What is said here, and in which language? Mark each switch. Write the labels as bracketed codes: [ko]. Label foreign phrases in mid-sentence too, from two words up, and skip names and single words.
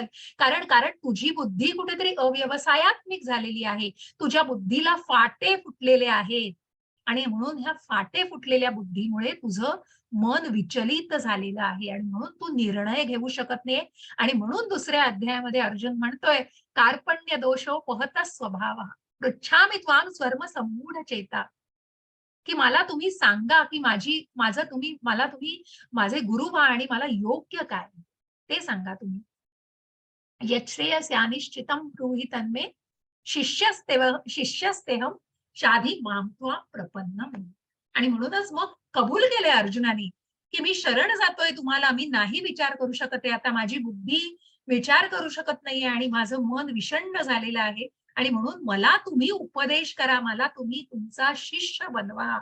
[mr] कारण कारण तुझी बुद्धी कुठेतरी अव्यवसायात्मिक झालेली आहे. तुझ्या बुद्धीला फाटे फुटलेले आहेत आणि म्हणून ह्या फाटे फुटलेल्या बुद्धीमुळे तुझं मन विचलित झालेलं आहे आणि म्हणून तू निर्णय घेऊ शकत नाही. आणि म्हणून दुसऱ्या अध्यायामध्ये अर्जुन म्हणतोय, [sa] कार्पण्य दोषो पहत स्वभाव पृच्छामि त्वाम स्वर्म सम्मूढ चेता, [mr] की मला तुम्ही सांगा की माझं तुम्ही मला तुम्ही माझे गुरु व्हा आणि मला योग्य काय ते सांगा तुम्ही. [sa] यच्छ्रेयस्यानिश्चितं ब्रूहि तन्मे शिष्यस्तेहम शाधी मां त्वां प्रपन्नम्. [mr] आणि म्हणूनच मग कबूल केले अर्जुनाने, की मी शरण जातोय तुम्हाला, मी नाही विचार करू शकत आहे. आता माझी बुद्धी विचार करू शकत नाहीये आणि माझं मन विषण्ण झालेलं आहे. आणि म्हणून मला तुम्ही उपदेश करा, मला तुम्ही तुमचा शिष्य बनवा.